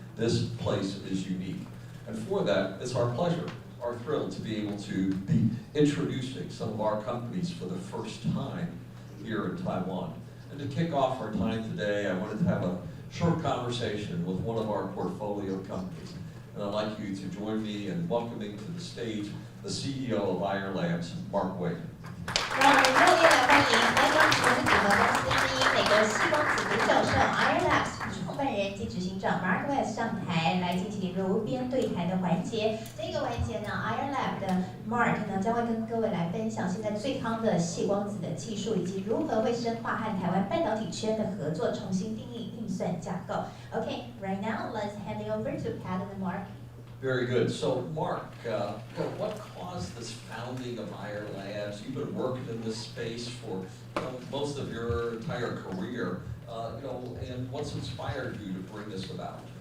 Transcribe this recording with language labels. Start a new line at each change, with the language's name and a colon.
English: This place is unique. And for that, it's our pleasure, our thrill to be able to be introducing some of our companies for the first time here in Taiwan. And to kick off our time today, I wanted to have a short conversation with one of our portfolio companies. And I'd like you to join me in welcoming to the stage the CEO of IR Labs, Mark Wade.
Chinese: 让我们热烈来欢迎来自我们组合公司之一美国细光子研究社 IR Labs 创办人及执行长 Mark Wade 上台来进行炉边对谈的环节。这个环节呢 ，IR Lab 的 Mark 呢将会跟各位来分享现在最夯的细光子的技术，以及如何会深化和台湾半导体圈的合作，重新定义运算架构。
English: Okay, right now let's hand it over to Pat and Mark. Very good. So, Mark, what caused this founding of IR Labs? You've been working in this space for most of your entire career, and what's inspired you to bring this about?